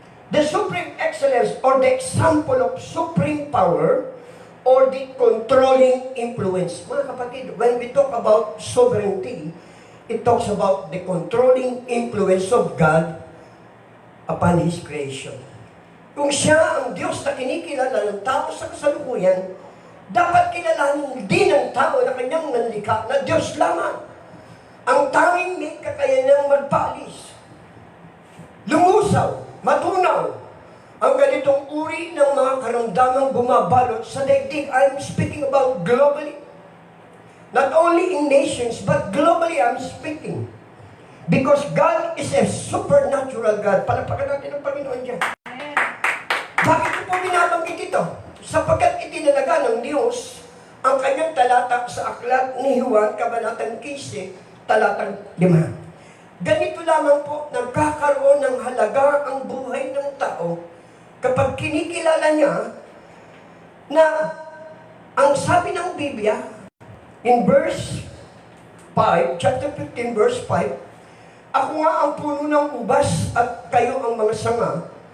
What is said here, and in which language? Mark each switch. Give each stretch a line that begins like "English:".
English: The supreme excellence or the example of supreme power or the controlling influence.
Filipino: Mga kapatid,
English: when we talk about sovereignty, it talks about the controlling influence of God upon His creation.
Filipino: Kung siya ang Diyos na kinikilala ng tao sa kasalukuyan, dapat kilalanin din ng tao na kanyang nanlikha na Diyos lamang. Ang tanging may kakayanang magpaalis, lumusaw, matunaw, ang ganitong uri ng mga karamdamang bumabalot sa daigdig.
English: I'm speaking about globally. Not only in nations, but globally I'm speaking. Because God is a supernatural God.
Filipino: Palapakan natin ang Panginoon dyan. Bakit ko po binabanggit ito? Sapagkat itinalaga ng Diyos ang kanyang talata sa aklat ni Juan, Kabanatang 15, talatang 5. Ganito lamang po, nagkakaroon ng halaga ang buhay ng tao kapag kinikilala niya na ang sabi ng Biblia
English: in verse 5, chapter 15, verse 5,
Filipino: ako nga ang puno ng ubas at kayo ang mga sanga.